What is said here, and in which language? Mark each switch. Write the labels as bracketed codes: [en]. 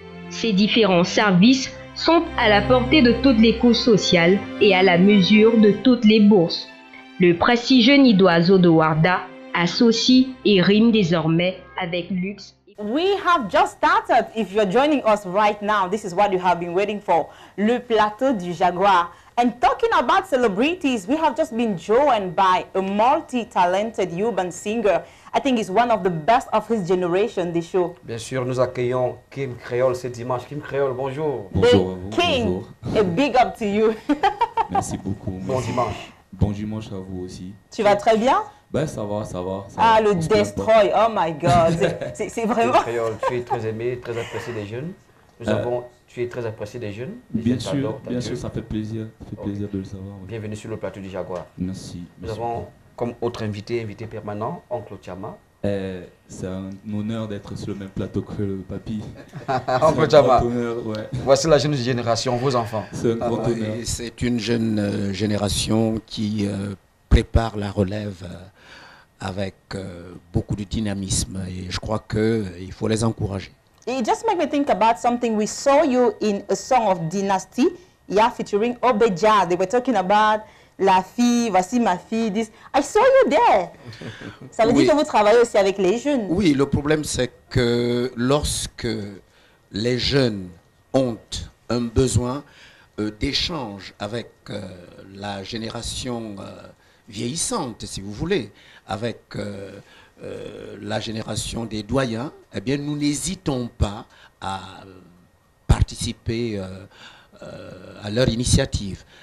[fr] Ces différents services sont à la portée de toutes les couches sociales et à la mesure de toutes les bourses. Le prestigieux nid d'oiseaux de Warda associe et rime désormais avec luxe. [en] We have just started. If you're joining us right now, this is what you have been waiting for. Le plateau du Jaguar. And talking about celebrities, we have just been joined by a multi-talented urban singer. I think he's one of the best of his generation, this show. [fr] Bien sûr, nous accueillons Kim Créole ce dimanche. Kim Créole, bonjour. Bonjour. [en] The King, [fr] Bonjour. [en] a big up to you. [fr] Merci beaucoup. Bon dimanche. Bon dimanche à vous aussi. Tu vas très bien? Ben ça va, ça va. Ah, le Destroy, [en] oh my God, [fr] c'est vraiment... Créole, tu es très aimé, très apprécié des jeunes. Tu es très apprécié des jeunes. Bien sûr, ça fait plaisir. Ça fait plaisir de le savoir. Oui. Bienvenue sur le plateau du Jaguar. Merci. Nous avons comme autre invité permanent, Oncle Chama. C'est un honneur d'être sur le même plateau que le papy. Oncle Chama, ouais. Voici la jeune génération, vos enfants. C'est un grand honneur. C'est une jeune génération qui prépare la relève avec beaucoup de dynamisme et je crois qu'il faut les encourager. [en] It just made me think about something. We saw you in a song of Dynasty, yeah, featuring Obeja. They were talking about [fr] la fille, voici ma fille, [en] this. I saw you there. [fr] Ça veut dire que vous travaillez aussi avec les jeunes. Oui, le problème c'est que lorsque les jeunes ont un besoin d'échange avec la génération vieillissante, si vous voulez, avec la génération des doyens, eh bien nous n'hésitons pas à participer à leur initiative.